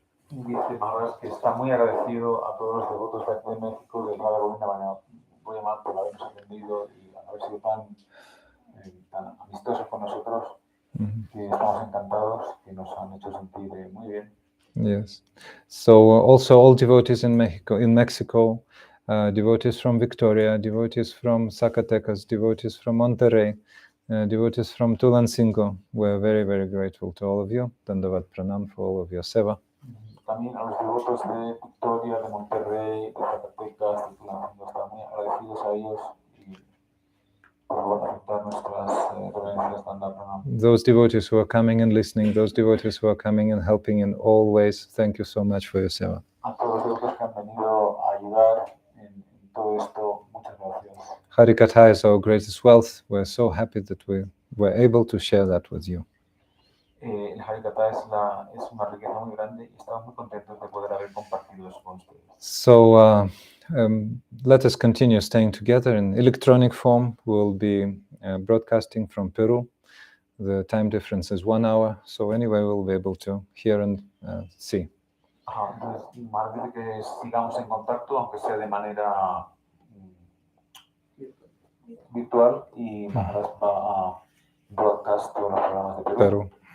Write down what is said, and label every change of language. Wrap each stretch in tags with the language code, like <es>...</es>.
<es>Dice Maharaj que está muy agradecido a todos los devotos de aquí de México del Radha Govinda Gaudiya Math por habernos atendido y haber sido tan amistosos con nosotros, que estamos encantados, que nos han hecho sentir muy bien.</es> <en>Yes. So also all devotees in Mexico, devotees from Victoria, devotees from Zacatecas, devotees from Monterrey, devotees from Tulancingo, we're very, very grateful to all of you. Dandavat Pranam for all of your seva.</en> <es>También a los devotos de Victoria, de Monterrey, de Zacatecas, de Tulancingo, estamos muy agradecidos a ellos y por aceptar nuestras reverencias.</es> <en>Dandavat Pranam. Those devotees who are coming and listening, those devotees who are coming and helping in all ways, thank you so much for your seva.</en> <es>A todos los devotos que han venido a ayudar en todo esto, muchas gracias.</es> <en>Harikatha is our greatest wealth. We're so happy that we were able to share that with you.</en> <es>El Harikatha es una riqueza muy grande y estamos muy contentos de poder haber compartido eso con ustedes.</es> <en>So let us continue staying together in electronic form. We'll be broadcasting from Peru. The time difference is 1 hour, so anyway we'll be able to hear and see.</en> <es>Entonces, más dice que sigamos en contacto, aunque sea de manera virtual, y Maharaj va a broadcast todos los programas de Perú.</es>